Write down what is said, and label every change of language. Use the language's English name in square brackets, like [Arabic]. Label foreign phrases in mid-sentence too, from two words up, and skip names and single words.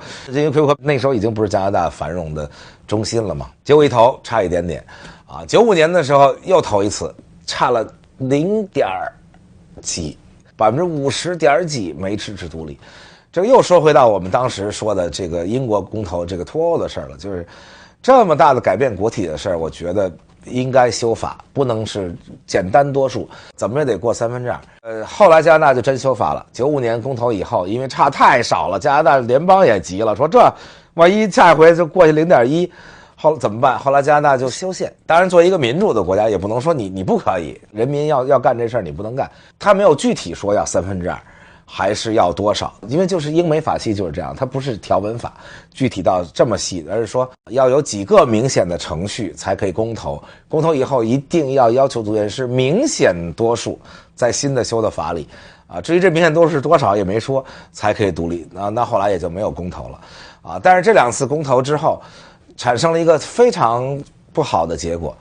[Chinese] 因為魁北克那時候已經不是加拿大繁榮的中心了嘛，結果一投差一點點啊，95年的時候又投一次，差了0點幾。50%點幾沒支持獨立，這個又說回到我們當時說的這個英國公投這個脫歐的事兒了，就是這麼大的改變國體的事兒，我覺得應該修法，不能是簡單多數，怎麼也得過2/3。後來加拿大就真修法了，95年公投以後，因為差太少了，加拿大聯邦也急了，說這萬一下一回就過去0.1，後來怎麼辦？後來加拿大就修憲。當然，作為一個民主的國家，也不能說你不可以，人民要幹这事儿你不能干。他没有具体說要2/3。还是要多少？因为就是英美法系就是这样，它不是条文法，具体到这麼細，而是說要有幾個明顯的程序才可以公投。公投以後一定要求組員是明顯多數，在新的修的法裡啊。至於這明顯多數是多少也沒說，才可以獨立。那後來也就沒有公投了啊。但是這2次公投之後，產生了一個非常不好的結果。